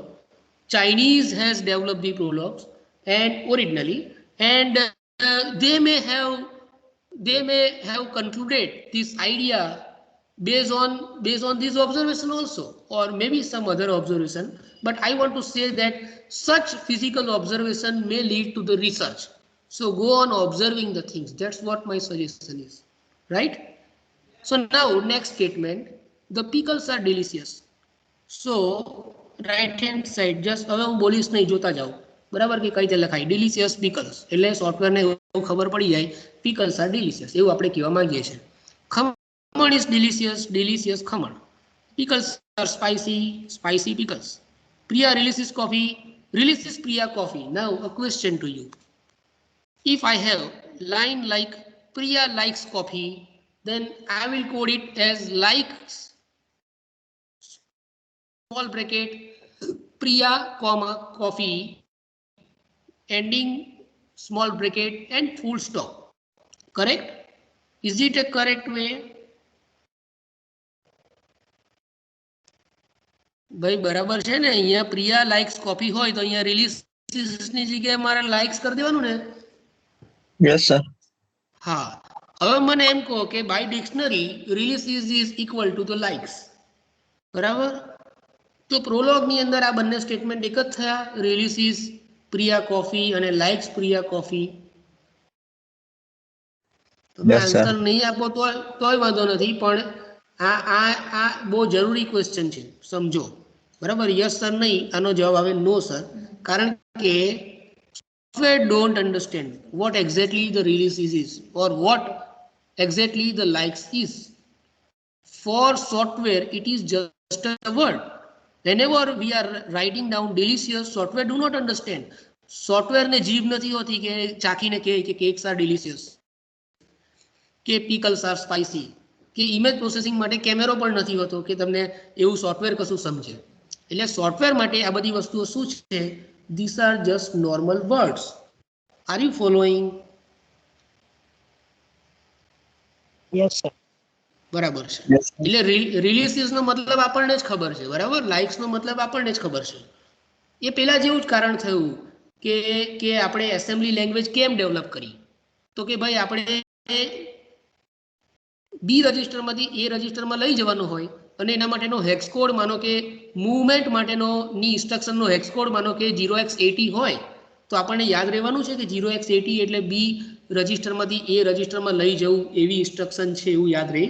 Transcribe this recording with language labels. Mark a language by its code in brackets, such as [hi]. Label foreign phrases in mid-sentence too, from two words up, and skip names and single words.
[en] Chinese has developed the Prologs and originally, and they may have concluded this idea based on this observation also, or maybe some other observation, but I want to say that such physical observation may lead to the research. So go on observing the things. That's what my suggestion is, right? So now next statement, the pickles are delicious. So right hand side just [gu] હવે હું બોલીશ નહીં, જોતા જાઓ બરાબર કે કઈ રીતે લખાય. [en] delicious pickles [gu] એટલે સોફ્ટવેરને એવું ખબર પડી જાય [en] pickles are delicious [gu] એવું આપણે કહેવા માંગીએ છીએ. [en] ખમણ is delicious, delicious ખમણ. Pickles are spicy, spicy pickles. Priya releases coffee, releases Priya coffee. Now a question to you. If I have line like Priya likes coffee, then I will code it as likes small bracket Priya comma coffee ending small bracket and full stop. Correct? Is it a correct way? [gu] ભાઈ બરાબર છે ને. અહીંયા [en] Priya likes coffee [gu] હોય તો અહીંયા રિલીઝ ની જગ્યાએ મારે લાઇક્સ કરી દેવાનું ને. [en] Yes, sir. [gu] હા, હવે મને એમ કહો કે [en] by dictionary release is equal to the likes, [gu] બરાબર? તો પ્રોલોગની અંદર આ બંને સ્ટેટમેન્ટ એક જ થયા, [en] release is Priya coffee [gu] અને [en] likes Priya coffee. [gu] તમે આન્સર નહીં આપો તોય વાંધો નથી, પણ આ બહુ જરૂરી ક્વેશ્ચન છે, સમજો બરાબર. [en] yes sir [gu] નહીં, આનો જવાબ આવે [en] no sir, [gu] કારણ કે [en] software don't understand what exactly the release is or what exactly the likes is. For software it is just a word. Whenever we are writing down delicious, software do not understand. [gu] Software ને જીભ નથી હોતી કે ચાખીને કહે કે [en] cakes are delicious, [gu] કે [en] pickles are spicy, [gu] કે [en] image processing [gu] માટે કેમેરો પણ નથી હોતો કે તમને એવું સોફ્ટવેર કશું સમજે. એટલે સોફ્ટવેર માટે આ બધી વસ્તુઓ શું છે? [en] These are just normal words. Are you following? Yes, sir. [gu] બરાબર છે. એટલે રિલીઝિસ નો મતલબ આપણને જ ખબર છે, બરાબર? લાઇક્સ નો મતલબ આપણને જ ખબર છે. એ પહેલા જેવું જ કારણ થયું કે આપણે [en] assembly language [gu] કેમ ડેવલપ કરી? તો કે ભાઈ આપણે બી રજિસ્ટરમાંથી એ રજિસ્ટરમાં લઈ જવાનું હોય અને એના માટેનો [en] hex code [gu] માનો કે મૂવમેન્ટ માટેનો ની ઇન્સ્ટ્રક્શનનો [en] hex code [gu] માનો કે 0x80 હોય, તો આપણને યાદ રહેવાનું છે કે 0x80 એટલે બી રજિસ્ટરમાંથી એ રજિસ્ટરમાં લઈ જવું એવી ઇન્સ્ટ્રક્શન છે, એવું યાદ રહે?